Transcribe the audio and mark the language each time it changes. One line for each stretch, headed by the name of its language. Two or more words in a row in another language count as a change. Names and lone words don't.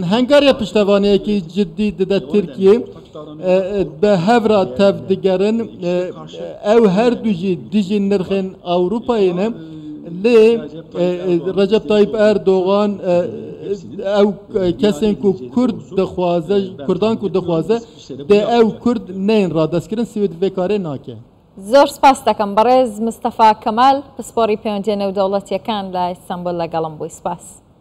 Kurdish: Hengariya piştevaniyekî ciddî dide Tirkiye bi hevra tev digerin ew her du jî dijî nirxên Ewropayê ne lê Recep Tayyip Erdoğan ew kesên ku Kurd dixwaze Kurdan ku dixwaze dê ew Kurd neyên radestkirin Swêd vê karê nake.
Central Kurdish: زۆر سپاس دەکەم بەڕێز مستەفا کەمال پسپۆڕی پەیوەندیە نێودەوڵەتیەکان لە ئیستانبول لەگەڵم بووی. سپاس.